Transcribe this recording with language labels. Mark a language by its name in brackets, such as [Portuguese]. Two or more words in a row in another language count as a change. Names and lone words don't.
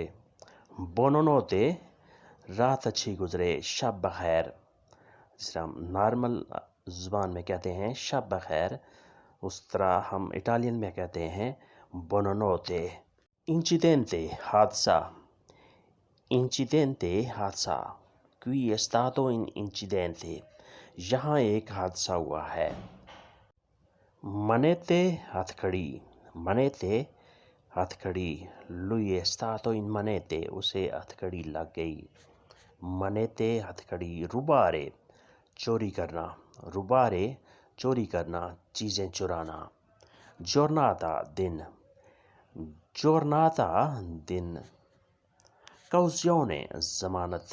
[Hindi] बोनोनोते, रात अच्छी गुजरे, शब बखैर। जिसे हम नॉर्मल ज़ुबान में कहते हैं शब बखैर, उस तरह हम इटालियन में कहते हैं बोनोनोते। इंसिडेंटे, हादसा। इंसिडेंटे, हादसा। [Italian] Qui è stato un incidente, [Hindi] यहाँ एक हादसा हुआ है। मनete, हथकड़ी। मनete, हथकड़ी। [Italian] Lui è stato in manete, [Hindi] उसे हथकड़ी लग गई। मनete, हथकड़ी। रुबारे, चोरी करना। रुबारे, चोरी करना, चीज़ें चुराना। giornata, दिन। giornata, दिन। कौजियोने, ज़मानत।